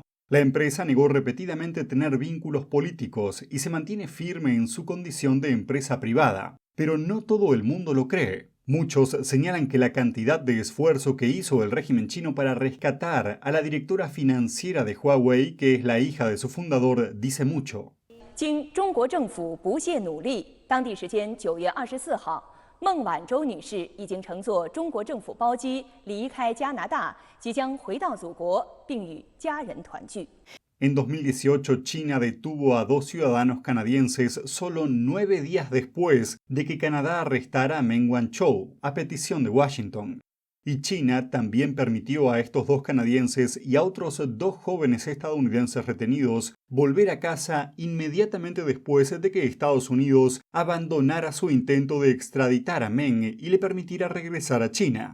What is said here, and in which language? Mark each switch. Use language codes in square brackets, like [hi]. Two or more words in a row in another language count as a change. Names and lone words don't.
[es] La empresa negó repetidamente tener vínculos políticos y se mantiene firme en su condición de empresa privada, pero no todo el mundo lo cree. Muchos señalan que la cantidad de esfuerzo que hizo el régimen chino para rescatar a la directora financiera de Huawei, que es la hija de su fundador, dice mucho. [zh] 经中国政府不懈努力，当地时间9月24号。孟晚舟女士已经乘坐中国政府包机离开加拿大，即将回到祖国，并与家人团聚。 [es] En 2018, China detuvo a 2 ciudadanos canadienses solo 9 días después de que Canadá arrestara a Meng Wanzhou, a petición de Washington. Y China también permitió a estos 2 canadienses y a otros 2 jóvenes estadounidenses retenidos volver a casa inmediatamente después de que Estados Unidos abandonara su intento de extraditar a Meng y le permitiera regresar a China.